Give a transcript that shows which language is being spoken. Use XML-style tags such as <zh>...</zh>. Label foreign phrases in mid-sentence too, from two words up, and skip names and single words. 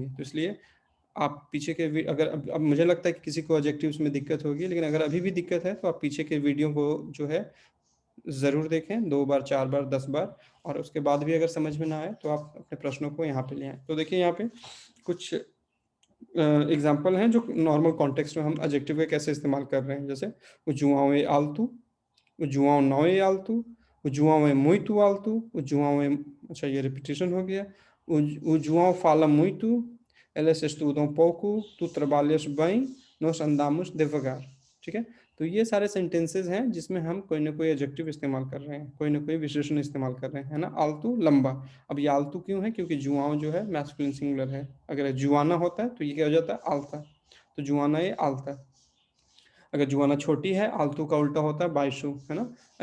<hi>तो इसलिए आप पीछे के अगर अब मुझे लगता है कि किसी को एडजेक्टिव्स में दिक्कत होगी, लेकिन अगर अभी भी दिक्कत है तो आप पीछे के वीडियो को जो है ज़रूर देखें, 2 बार, 4 बार, 10 बार, और उसके बाद भी अगर समझ में ना आए तो आप अपने प्रश्नों को यहाँ पे ले आएँ। तो देखिए यहाँ पे कुछ एग्ज़ाम्पल हैं जो नॉर्मल कॉन्टेक्स्ट में हम एडजेक्टिव के कैसे इस्तेमाल कर रहे हैं।</hi> <pt>जैसे o João é alto, o João não é alto, o João é muito alto, o João é,</pt> <hi>अच्छा ये रिपीटिशन हो गया।</hi> <pt>O João fala muito, elas estudam pouco, tu trabalhas bem, nós andamos devagar,</pt> <hi>ठीक है। तो ये सारे सेंटेंसेस हैं जिसमें हम कोई ना कोई एडजेक्टिव इस्तेमाल कर रहे हैं, कोई ना कोई विशेषण इस्तेमाल कर रहे हैं, है ना। आलतू लंबा, अब ये आलतू क्यों है? क्योंकि जुआओं जो है मैस्कुलिन सिंगुलर है। अगर जुआना होता है तो ये क्या हो जाता है? आलता। तो जुआना ये आलता। अगर जुआना छोटी है, आलतू का उल्टा होता है बाइशु, है ना।</hi>